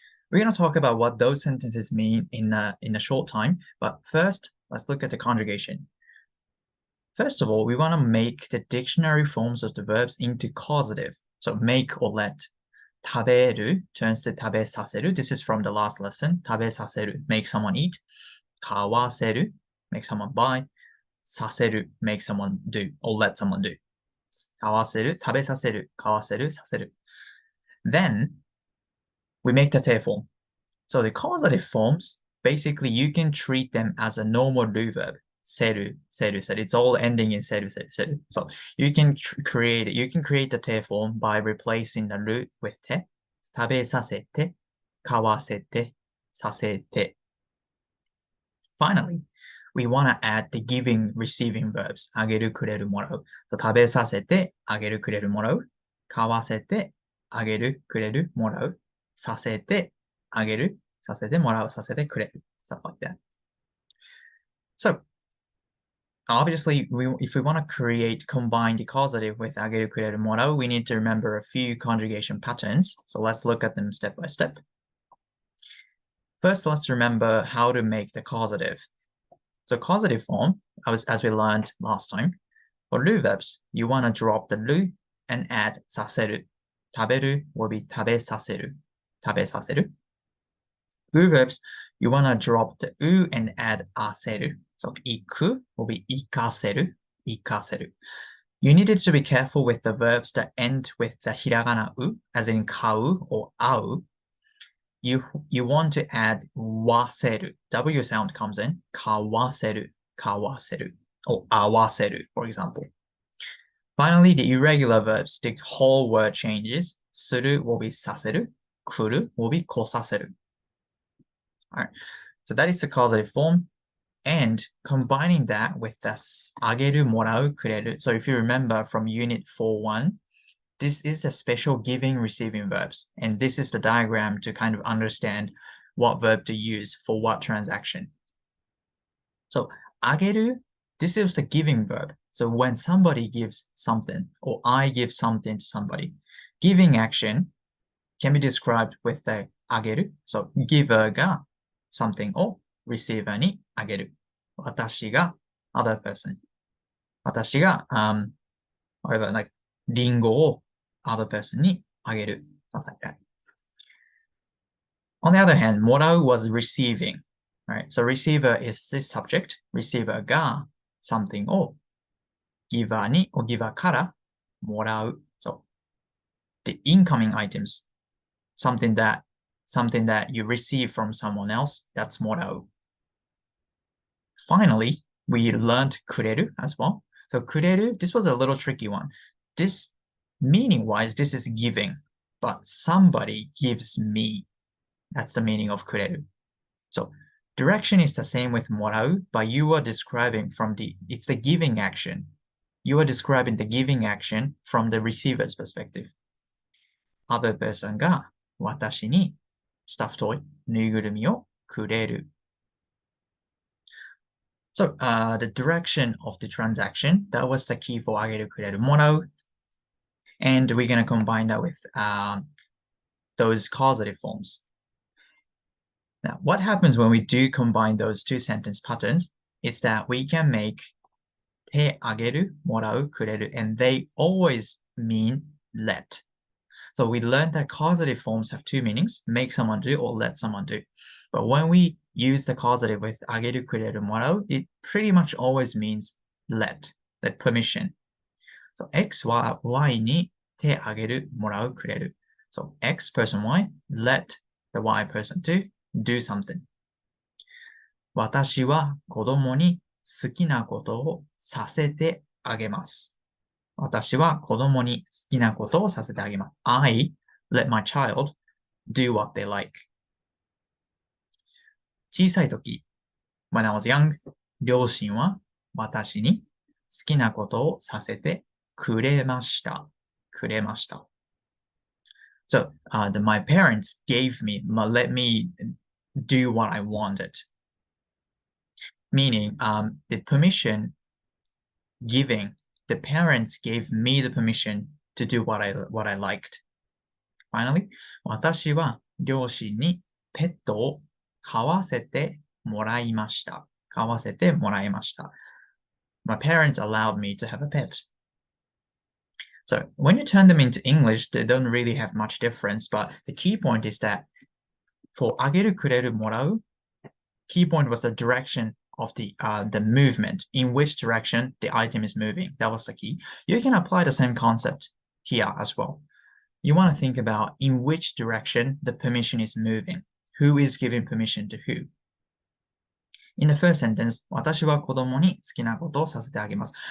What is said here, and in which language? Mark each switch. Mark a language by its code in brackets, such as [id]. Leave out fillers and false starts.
[en] We're going to talk about what those sentences mean in a short time, but first, let's look at the conjugation. First of all, we want to make the dictionary forms of the verbs into causative, so make or let. [ja] 食べる turns to 食べさせる. [en] This is from the last lesson. 食べさせる make someone eat. 買わせる make someone buy. させる make someone do or let someone do. [ja] 買わせる、食べさせる、買わせる、させる. [en] Then we make the 定 form. So the causative forms, basically you can treat them as a normal do verb. せる、せる、せる. It's all ending in せる、せる、せる. So you can create the 定 form by replacing the る with て. [ja] 食べさせて、買わせて、させて. [en] Finally, we want to add the giving, receiving verbs. [ja] あげる、くれる、もらう. So 食べさせて、あげる、くれる、もらう.買わせて、あげる、くれる、もらう. させて、あげる、させて、もらう、させて、くれる. [en] Stuff like that. So, obviously, if we want to combine the causative with あげる、くれる、もらう, we need to remember a few conjugation patterns. So let's look at them step by step. First, let's remember how to make the causative. So causative form, as we learned last time, for る verbs, you want to drop the る and add させる. [ja] 食べる will be 食べさせる. 食べさせる. [en] う verbs, you want to drop the う and add あせる. So 行く will be 行かせる. [ja] 行かせる. [en] You needed to be careful with the verbs that end with the ひらがな う, as in 買う or 会う. You want to add わせる. W sound comes in. かわせる.かわせる. Or 合わせる, for example. Finally, the irregular verbs, the whole word changes. する will be させる.来る will be 来させる. Alright, so that is the causative form. And combining that with the あげる、もらう、くれる. So if you remember from Unit 4.1, this is a special giving, receiving verbs. And this is the diagram to kind of understand what verb to use for what transaction. So, あげる, this is the giving verb. So when somebody gives something, or I give something to somebody, giving action can be described with the あげる. So giver が something を receiver にあげる. 私が other person. 私が、whatever, like リンゴを other person にあげる. Stuff like that. On the other hand, もらう was receiving. Right? So receiver is this subject. Receiver が something を giver に or giver からもらう. So the incoming items, something that you receive from someone else, that's もらう. Finally, we learned くれる as well. So くれる, this was a little tricky one. This meaning-wise, this is giving, but somebody gives me. That's the meaning of くれる. So direction is the same with もらう, but you are describing it's the giving action. You are describing the giving action from the receiver's perspective. Other person [ja] が私にスタッフトイ、ぬいぐるみをくれる. [en] So the direction of the transaction, that was the key for あげる、くれる、もらう. And we're going to combine that with those causative forms. Now, what happens when we do combine those two sentence patterns is that we can make 手あげる、もらう、くれる, and they always mean let. So we learned that causative forms have two meanings, make someone do or let someone do. But when we use the causative with あげる、くれる、もらう, it pretty much always means let permission. So X は Y に手あげる、もらう、くれる. So X person Y let the Y person to do something. [ja] 私は子供に好きなことをさせてあげます。私は子供に好きなことをさせてあげます。 [en] I let my child do what they like. [ja] 小さい時、 [en] when I was young, [ja] 両親は私に好きなことをさせてくれました。くれました。 [en] So, my parents gave me, let me do what I wanted. Meaning, the permission giving, the parents gave me the permission to do what I liked. Finally, [ja] 私は両親にペットを飼わせてもらいました。飼わせてもらいました。 [en] My parents allowed me to have a pet. So when you turn them into English, they don't really have much difference, but the key point is that for あげる、くれる、もらう, key point was the direction of the movement, in which direction the item is moving. That was the key. You can apply the same concept here as well. You want to think about in which direction the permission is moving. Who is giving permission to who? In the first sentence, [ja] 私は子供に好きなことをさせてあげます。